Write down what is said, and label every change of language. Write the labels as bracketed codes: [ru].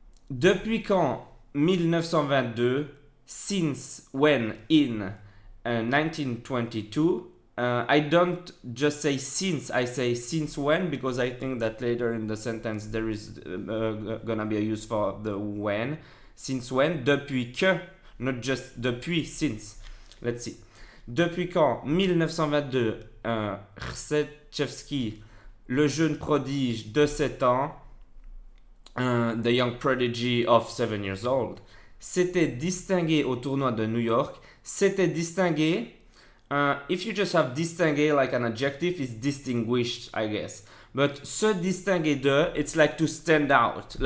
[fr] Depuis qu'en 1922, [en] since when in 1922, I don't just say since, I say since when, because I think that later in the sentence there is gonna be a use for the when. Since when, depuis que, not just depuis, since. Let's see. [fr] Depuis qu'en 1922, Hrsetchevski, le jeune prodige de 7 ans, [en] the young prodigy of 7 years old, [fr] s'était distingué au tournoi de New York. [en] S'était distingué, if you just have distingué like an adjective, is distinguished, I guess. But se distinguer de, it's like to stand out.